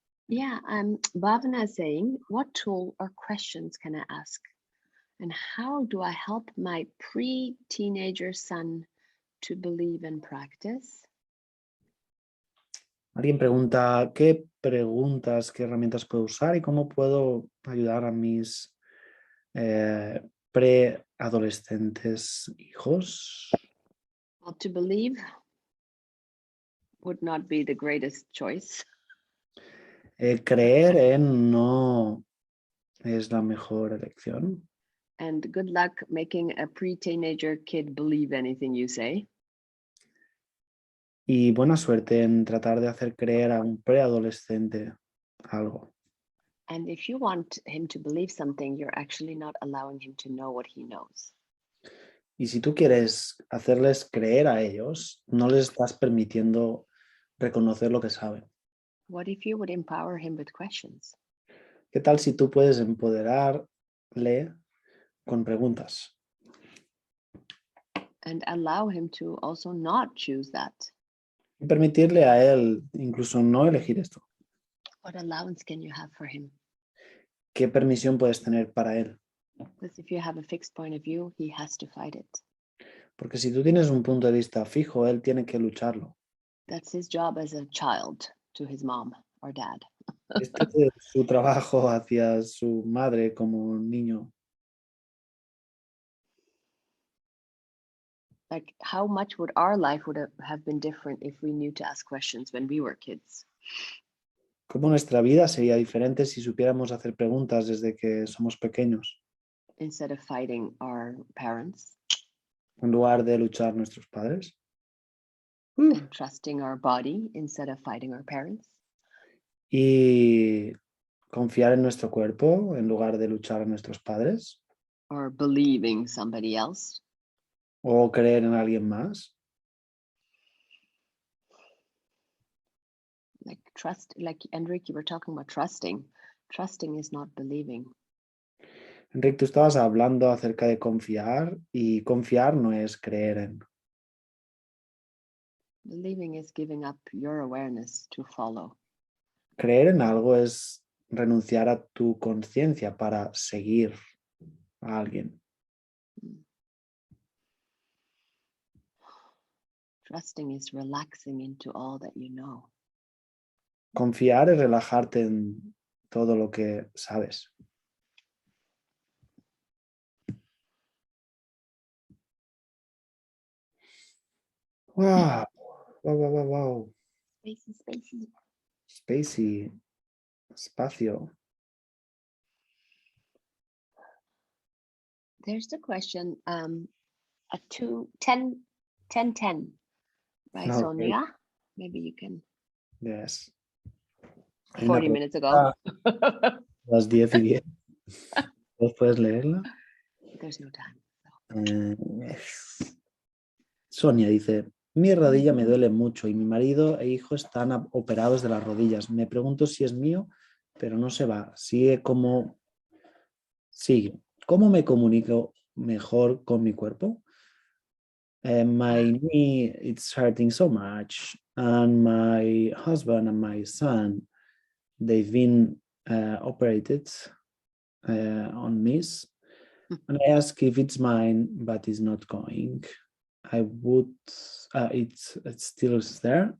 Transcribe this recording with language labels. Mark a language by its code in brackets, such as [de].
[en] Yeah, Bhavana is saying, what tool or questions can I ask? And how do I help my pre-teenager son to believe and practice? [es] Alguien pregunta, ¿qué preguntas, qué herramientas puedo usar y cómo puedo ayudar a mis preadolescentes hijos? [en] Well, to believe would not be the greatest choice. [es] Creer en no es la mejor elección. [en] And good luck making a pre-teenager kid believe anything you say. [es] Y buena suerte en tratar de hacer creer a un preadolescente algo. [en] And if you want him to believe something, you're actually not allowing him to know what he knows. [es] Y si tú quieres hacerles creer a ellos, no les estás permitiendo reconocer lo que saben. [en] What if you would empower him with questions? [es] ¿Qué tal si tú puedes empoderarle con preguntas? [en] And allow him to also not choose that. [es] Y permitirle a él incluso no elegir esto. [en] What allowance can you have for him? [es] ¿Qué permisión puedes tener para él? [en] Because if you have a fixed point of view, he has to fight it. [es] Porque si tú tienes un punto de vista fijo, él tiene que lucharlo. [en] That's his job as a child to his mom or dad. [es] Este es su trabajo hacia su madre como niño. [en] Like, how much would our life would have been different if we knew to ask questions when we were kids? [es] ¿Cómo nuestra vida sería diferente si supiéramos hacer preguntas desde que somos pequeños, [en] Instead of fighting our parents [es] en lugar de luchar nuestros padres? [en] and trusting our body instead of fighting our parents? [es] Y confiar en nuestro cuerpo en lugar de luchar a nuestros padres, [en] Or believing somebody else? [es] o creer en alguien más. [en] Like trust, like Enric, you were talking about trusting. Trusting is not believing. [es] Enric, tú estabas hablando acerca de confiar y confiar no es creer en. [en] Believing is giving up your awareness to follow. [es] Creer en algo es renunciar a tu conciencia para seguir a alguien. [en] Trusting is relaxing into all that you know. [es] Confiar es relajarte en todo lo que sabes. [en] Wow, wow, wow, wow, wow. Spacey, spacey. [es] Spacey, espacio. [en] There's the question, a 10, 10, by Okay. Sonia. Maybe you can. Yes. 40 minutes ago. [es] Las 10:10. ¿Vos puedes leerla? [en] There's no time. [es] Sonia dice, mi rodilla me duele mucho y mi marido e hijo están operados de las rodillas. Me pregunto si es mío, pero no se va. Sigue. ¿Cómo me comunico mejor con mi cuerpo? [en] My knee, it's hurting so much. And my husband and my son, they've been operated on knees. And I ask if it's mine, but it's not going. I would, it's still there.